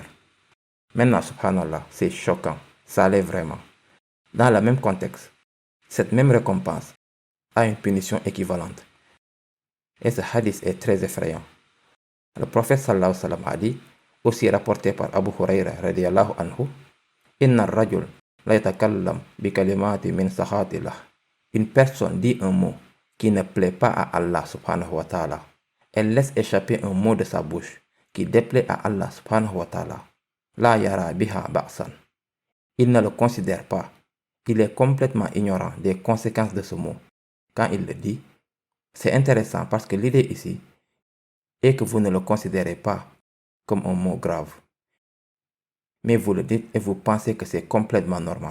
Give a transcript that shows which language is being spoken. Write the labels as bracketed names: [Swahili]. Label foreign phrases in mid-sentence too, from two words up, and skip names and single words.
[French] Maintenant, subhanallah, c'est choquant, ça l'est vraiment. Dans le même contexte, cette même récompense a une punition équivalente. Et ce hadith est très effrayant. Le prophète [Arabic] صلى الله عليه وسلم [French] a dit, aussi rapporté par Abu Huraira [Arabic] رضي الله عنه, إن الرجل ليتكلم بكلمة من سخط الله. [French] Une personne dit un mot qui ne plaît pas à Allah [Arabic] سبحانه وتعالى. [French] Elle laisse échapper un mot de sa bouche qui déplaît à Allah [Arabic] سبحانه وتعالى. لا يرى بها بأسا. [French] Il ne le considère pas. Il est complètement ignorant des conséquences de ce mot. Quand il le dit, c'est intéressant parce que l'idée ici est que vous ne le considérez pas comme un mot grave. Mais vous le dites et vous pensez que c'est complètement normal.